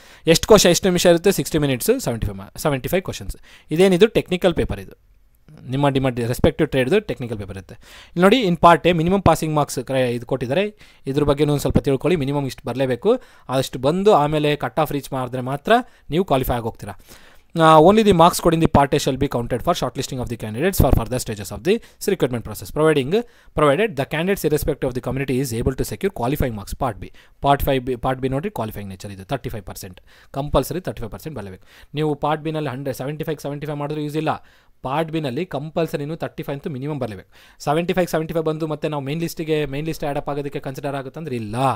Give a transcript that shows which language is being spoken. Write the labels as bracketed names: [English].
[Kannada] ಎಷ್ಟು ನಿಮಿಷ ಇರುತ್ತೆ, [English] 60 minutes, [Kannada] 75 ಕ್ವಶನ್ಸ್. ಇದೇನಿದು ಟೆಕ್ನಿಕಲ್ ಪೇಪರ್, ಇದು ನಿಮ್ಮ ರೆಸ್ಪೆಕ್ಟಿವ್ ಟ್ರೇಡ್ದು ಟೆಕ್ನಿಕಲ್ ಪೇಪರ್ ಇರುತ್ತೆ. ಇಲ್ಲಿ ನೋಡಿ in part A minimum passing marks ಇದು ಕೊಟ್ಟಿದ್ದಾರೆ, ಇದ್ರ ಬಗ್ಗೆ ಒಂದು ಸ್ವಲ್ಪ ತಿಳ್ಕೊಳ್ಳಿ. ಮಿನಿಮಮ್ ಇಷ್ಟು ಬರಲೇಬೇಕು, ಅಷ್ಟು ಬಂದು ಆಮೇಲೆ ಕಟ್ ಆಫ್ ರೀಚ್ ಮಾಡಿದ್ರೆ ಮಾತ್ರ ನೀವು qualify ಆಗೋಗ್ತೀರಾ. [English] only the marks scored in the part A shall be counted for shortlisting of the candidates for further stages of the recruitment process, provided the candidates irrespective of the community is able to secure qualifying marks. [Kannada] Part B ನೋಡ್ರಿ qualifying nature ಇದು 35%, compulsory 35% ಬರಲೇಬೇಕು. ನೀವು part B ನಲ್ಲಿ 75 ಮಾಡಿದ್ರೆ use ಇಲ್ಲ. Part ಬಿನಲ್ಲಿ ಕಂಪಲ್ಸರಿನೂ 35 ಅಂತೂ minimum ಬರಲೇಬೇಕು. 75 ಬಂದು ಮತ್ತೆ ನಾವು ಮೇನ್ ಲಿಸ್ಟ್ ಆ್ಯಡಪ್ ಆಗೋದಕ್ಕೆ ಕನ್ಸಿಡರ್ ಆಗುತ್ತಂದ್ರೆ ಇಲ್ಲ.